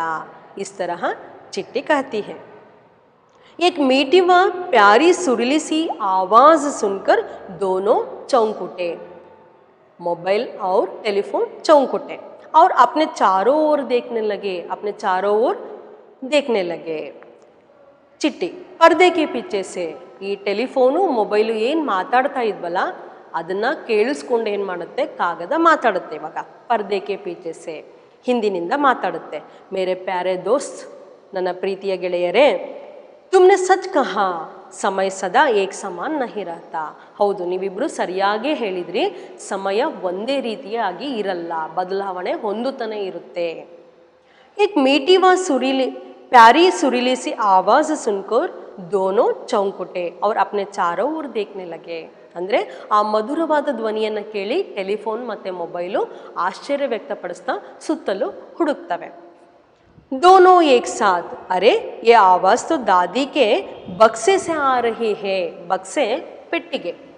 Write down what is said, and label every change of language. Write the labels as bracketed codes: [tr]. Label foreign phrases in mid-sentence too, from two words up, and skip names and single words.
[hi] इस तरह चिट्टी कहती है. एक मीठी व प्यारी सुरीली सी आवाज़ सुनकर दोनों चौंक उठे. मोबाइल और टेलीफोन चौंक उठे और अपने चारों ओर देखने लगे, अपने चारों ओर देखने लगे. [kn] ಚಿಟ್ಟಿ [hi] पर्दे के पीछे से, [kn] ಈ ಟೆಲಿಫೋನು ಮೊಬೈಲು ಏನು ಮಾತಾಡ್ತಾ ಇದ್ವಲ್ಲ ಅದನ್ನು ಕೇಳಿಸ್ಕೊಂಡು ಏನು ಮಾಡುತ್ತೆ, ಕಾಗದ ಮಾತಾಡುತ್ತೆ. ಇವಾಗ [hi] पर्दे के पीछे से, [kn] ಹಿಂದಿನಿಂದ ಮಾತಾಡುತ್ತೆ. [hi] मेरे प्यारे दोस्त, [kn] ನನ್ನ ಪ್ರೀತಿಯ ಗೆಳೆಯರೇ, [hi] तुमने सच कहा, समय सदा एक समान नहीं रहता. [kn] ಹೌದು, ನೀವಿಬ್ಬರು ಸರಿಯಾಗೇ ಹೇಳಿದ್ರಿ, ಸಮಯ ಒಂದೇ ರೀತಿಯಾಗಿ ಇರಲ್ಲ, ಬದಲಾವಣೆ ಹೊಂದುತ್ತಾನೆ ಇರುತ್ತೆ. [hi] एक मीठी व सुरीली प्यारी सुरीली सी आवाज़ सुनकर दोनों चौंक उठे और अपने चारों ओर देखने लगे. [kn] ಅಂದರೆ ಆ ಮಧುರವಾದ ಧ್ವನಿಯನ್ನು ಕೇಳಿ ಟೆಲಿಫೋನ್ ಮತ್ತು ಮೊಬೈಲು ಆಶ್ಚರ್ಯ ವ್ಯಕ್ತಪಡಿಸ್ತಾ ಸುತ್ತಲೂ ಹುಡುಕ್ತವೆ. [hi] दोनों एक साथ, अरे ये आवाज़ तो दादी के बक्से से आ रही है. [kn] बक्से ಪೆಟ್ಟಿಗೆ.